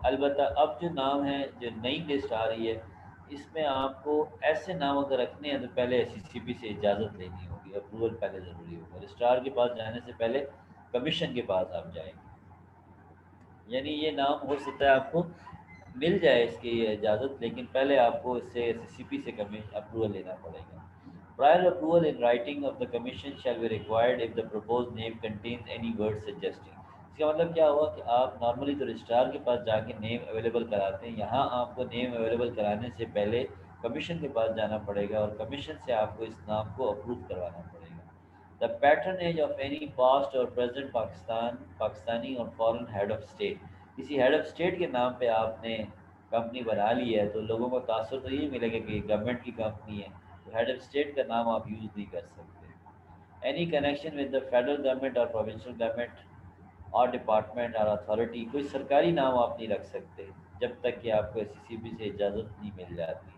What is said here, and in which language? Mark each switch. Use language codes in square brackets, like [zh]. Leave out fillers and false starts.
[ur] البتہ اب جو نام ہے، جو نئی لسٹ آ رہی ہے، اس میں آپ کو ایسے نام اگر رکھنے ہیں تو پہلے ایس سی سی پی سے اجازت لینی ہوگی، اپروول پہلے ضروری ہوگا. رجسٹرار کے پاس جانے سے پہلے کمیشن کے پاس آپ جائیں گے. یعنی یہ نام ہو سکتا ہے آپ کو مل جائے اس کی اجازت، لیکن پہلے آپ کو اس سے سی پی سے اپروول لینا پڑے گا. [en] Prior approval in writing of the commission shall be required if the proposed name contains any word suggesting. [ur] اس کا مطلب کیا ہوا کہ آپ نارملی تو رجسٹرار کے پاس جا کے نیم اویلیبل کراتے ہیں، یہاں آپ کو نیم اویلیبل کرانے سے پہلے کمیشن کے پاس جانا پڑے گا اور کمیشن سے آپ کو اس نام کو اپروو کروانا پڑے گا. [en] The patronage of any past or present Pakistani اور foreign head of state. [ur] کسی ہیڈ آف اسٹیٹ کے نام پہ آپ نے کمپنی بنا لی ہے تو لوگوں کو تاثر تو یہ ملے گا کہ گورنمنٹ کی کمپنی ہے، تو ہیڈ آف اسٹیٹ کا نام آپ یوز نہیں کر سکتے. Any connection with the federal government اور پروونشل گورنمنٹ اور ڈپارٹمنٹ اور اتھارٹی، کوئی سرکاری نام آپ نہیں رکھ سکتے جب تک کہ آپ کو ایس سی سی بی سے اجازت نہیں مل جاتی.